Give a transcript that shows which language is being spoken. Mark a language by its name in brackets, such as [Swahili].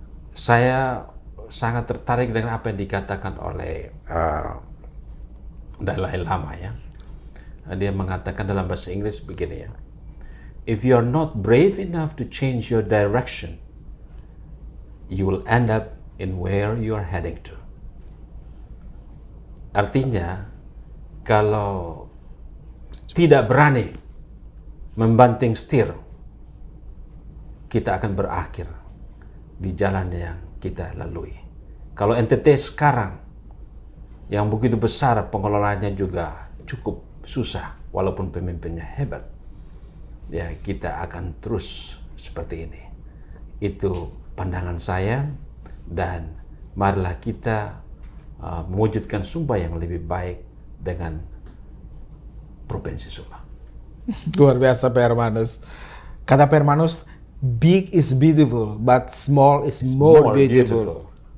[Indonesian] Saya sangat tertarik dengan apa yang dikatakan oleh Dalai Lama, ya. Dia mengatakan dalam bahasa Inggris begini, ya. [English] If you are not brave enough to change your direction, you will end up in where you are heading to. [Indonesian] Artinya, kalau tidak berani membanting setir, kita akan berakhir di jalan yang kita lalui. Kalau NTT sekarang yang begitu besar, pengelolaannya juga cukup susah, walaupun pemimpinnya hebat, ya kita akan terus seperti ini. Itu pandangan saya, dan marilah kita mewujudkan Sumba yang lebih baik dengan Provinsi Sumba. Luar biasa, Pak Hermanus. Kata Pak Hermanus, [English] big is beautiful, but small is more beautiful.